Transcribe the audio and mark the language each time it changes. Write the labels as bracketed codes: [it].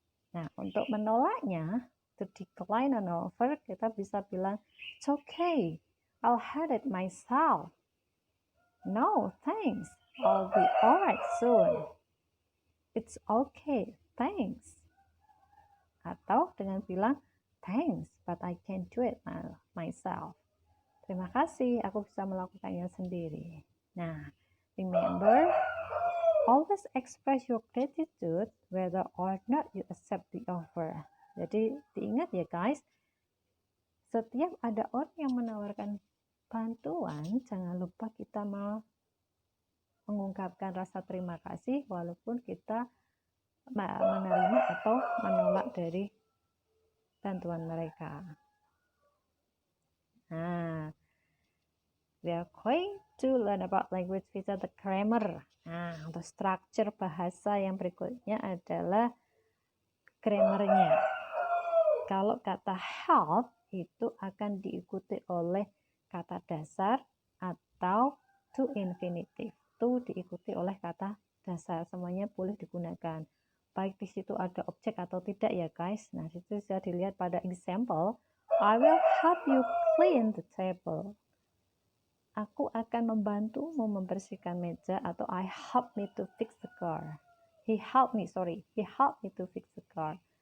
[id] Nah, untuk menolaknya, [en] to decline an offer, [id] kita bisa bilang [en] it's okay, I'll have it myself. No, thanks. I'll be alright soon. It's okay, thanks. [id] Atau dengan bilang, [en] thanks, but I can't do it myself. [id] Terima kasih, aku bisa melakukannya sendiri. [en] Nah, remember, always express your gratitude whether or not you accept the offer. [id] Jadi, diingat ya guys, setiap ada orang yang menawarkan bantuan, jangan lupa kita mengungkapkan rasa terima kasih walaupun kita menerima atau menolak dari bantuan mereka. [en] Nah, we are going to learn about language feature, the grammar. [id] Nah, untuk structure bahasa yang berikutnya adalah grammarnya. Kalau kata help itu akan diikuti oleh kata dasar atau to infinitive. To diikuti oleh kata dasar, semuanya boleh digunakan. Baik di situ ada objek atau tidak ya guys. Nah, itu bisa dilihat pada example. [en] I will help you clean the table. [id] Aku akan membantumu membersihkan meja, atau [en] I help me to fix the car. He helped me to fix the car.